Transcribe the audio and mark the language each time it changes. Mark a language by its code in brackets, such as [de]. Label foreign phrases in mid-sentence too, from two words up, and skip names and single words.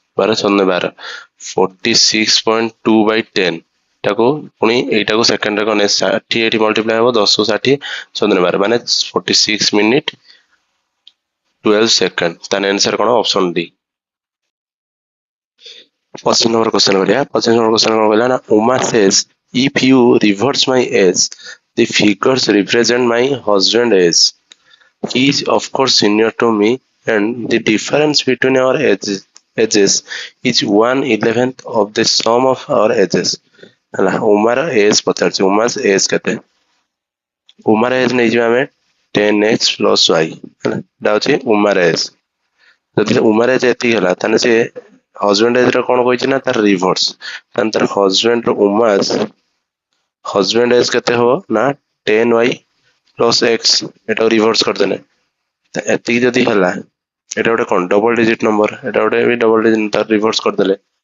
[or] 12 14 12 46.2/10 টাକୁ ପୁଣି ଏଇଟାକୁ ସେକେଣ୍ଡରେ କଣ 60 ଏଠି ମଲ୍ଟିପ୍ଲାଏ ହେବ 10 କୁ 60 14 12 ମାନେ 46 ମିନିଟ୍ 12 ସେକେଣ୍ଡ। ତାହେଲେ ଆନ୍ସର କଣ [en] option D. 25 number question [or] କରିବା। [en] 25 number question [or] କଣ କହିଲା ନା [en] Uma says if you reverse my age the figures represent my husband age. He is of course senior to me and the difference between our ages is 1/11th of the sum of our ages. [or] ହେଲା ଉମାର ଏଜ୍ ପଚାରୁଛି ଉମାସ ଏଜ୍ କେତେ। ଉମାର ଏଜ୍ ନେଇଯିବା ଆମେ 10x + y ହେଲା ଏଟା ହଉଛି ଉମାର ଏଜ୍। ଯଦି ଉମାର ଏଜ୍ ଏତିକି ହେଲା ତାହେଲେ ସେ [en] husband age [or] ର କଣ କହିଛି ନା ତାର ରିଭର୍ସ। ତାହେଲେ ତାର ହଜବେଣ୍ଡ ର ଉମାସ [en] husband age [or] କେତେ ହବ ନା 10y + x ଏଟାକୁ ରିଭର୍ସ କରିଦେଲେ ଏତିକି ଯଦି ହେଲା ଏଟା ଗୋଟେ କଣ [en] double digit number [or] ଏଟା ଗୋଟେ ବି [en] double digit [or] ତାର ରିଭର୍ସ କରିଦେଲେ।